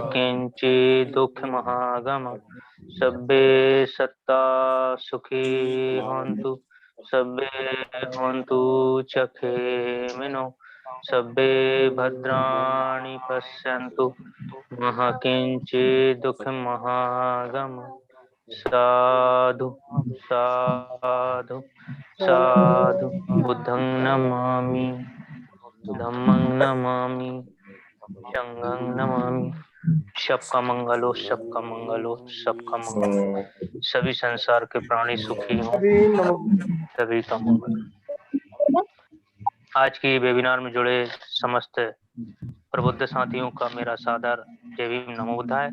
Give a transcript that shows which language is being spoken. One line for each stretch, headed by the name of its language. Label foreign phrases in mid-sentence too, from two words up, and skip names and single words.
Pali: किंचित् दुःखमहागम, सभ्ये सत्ता सुखी होन्तु, सभ्ये होन्तु चखे मिनो, सभ्ये भद्राणि पश्यन्तु मा किंचित् दुःखमहागम, साधु साधु साधु। बुद्धं नमामि, धम्मं नमामि, संघं नमामि।
Hindi: सबका मंगल हो, सबका मंगल हो, सबका मंगल हो। सभी संसार के प्राणी सुखी हों, सभी का मंगल। आज की वेबिनार में जुड़े समस्त प्रबुद्ध साथियों का मेरा सादर जय भीम
Pali: नमो बुद्धाय।